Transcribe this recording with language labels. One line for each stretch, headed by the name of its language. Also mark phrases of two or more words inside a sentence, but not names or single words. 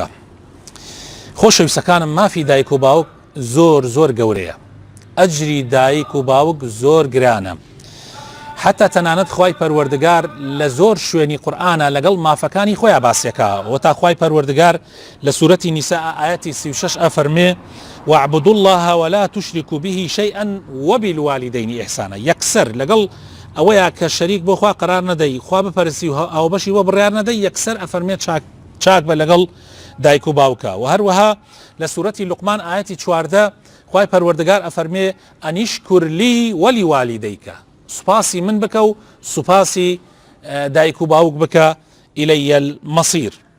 Central Kurdish: خۆشەویستەکانم، مافی دایک و باوک زۆر گەورەیە. ئەجری دایک و باوک زۆر گرانە. حتا تەنانەت خوای پەروەردگار لە زۆر شوێنی قورئانە لەگەڵ مافەکانی خۆیان باسیەکە، وەتا خوای پەروەردگار لە سوورەتی نیساء ئاەتی 36 ئەفەرمێ
Arabic: واعبدوا الله ولا تشركوا به شيئا وبالوالدين إحسانا.
Central Kurdish: یەکسەر لەگەڵ ئەوەیە کە شەریک بۆ خوا قرار نەدەی، خوا بپەرستی و ئەو بەشی بۆ بڕیار نەدەی، یەکسەر ئەفەرمێ چاک بە لەگەڵ دایک و باوکە. و هەروەها لە سوورەتی لوقمان ئاەتی 14 خوای پەروەردگار ئەفەرمێ
Arabic: ئەنیشکر لی وەلیوالیدەیکە،
Central Kurdish: سوپاسی من بکە و سوپاسی دایک و باوک بکە،
Arabic: ئیلەیە المەصیر.